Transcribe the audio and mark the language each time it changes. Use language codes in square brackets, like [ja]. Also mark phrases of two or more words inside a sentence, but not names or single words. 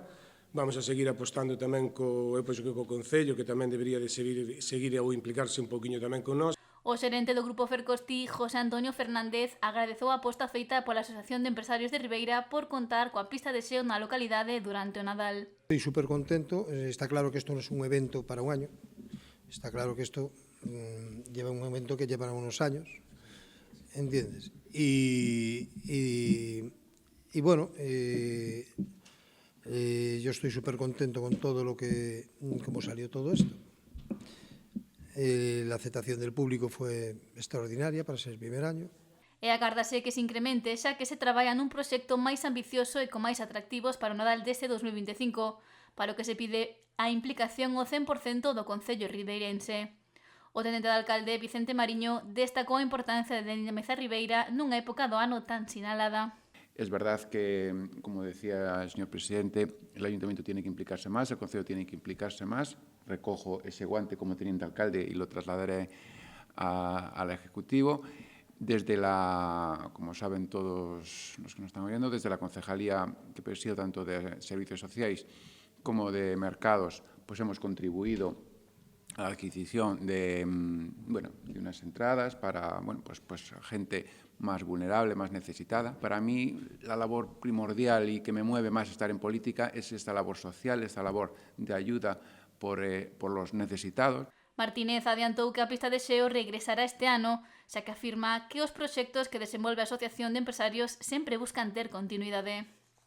[gl] Vamos a seguir apostando tamén co Concello, que tamén debería de seguir ou implicarse un pouquiño tamén con nós. O xerente do Grupo Fercosti, José Antonio Fernández, agradeceu a aposta feita pola Asociación de Empresarios de Ribeira por contar coa pista de xeo na localidade durante o Nadal. [es] Estoy super contento. Está claro que [gl] isto non é [es] un evento para un año. Está claro que isto lleva un evento que lleva unos años, ¿entiendes? Yo estoy súper contento con todo cómo salió todo esto. La aceptación del público fue extraordinaria para ser el primer año. [gl] E agárdase que se incremente, xa que se traballa nun proxecto máis ambicioso e con máis atractivos para o Nadal deste 2025, para o que se pide a implicación ao 100% do Concello ribeirense. O tenente de alcalde, Vicente Mariño, destacou a importancia de dinamizar Ribeira nunha época do ano tan sinalada. [es] Es verdad que, como decía el señor presidente, el ayuntamiento tiene que implicarse más, el concello tiene que implicarse más. Recojo ese guante como teniente alcalde y lo trasladaré al Ejecutivo. Desde la, como saben todos los que nos están oyendo, desde la concejalía que presido tanto de Servicios Sociais como de Mercados, pues hemos contribuido a la adquisición de unas entradas para pues gente más vulnerable, más necesitada. Para mí, la labor primordial y que me mueve más estar en política es esta labor social, esta labor de ayuda por los necesitados. [gl] Martínez adiantou que a pista de xeo regresará este ano, xa que afirma que os proxectos que desenvolve a Asociación de Empresarios sempre buscan ter continuidade.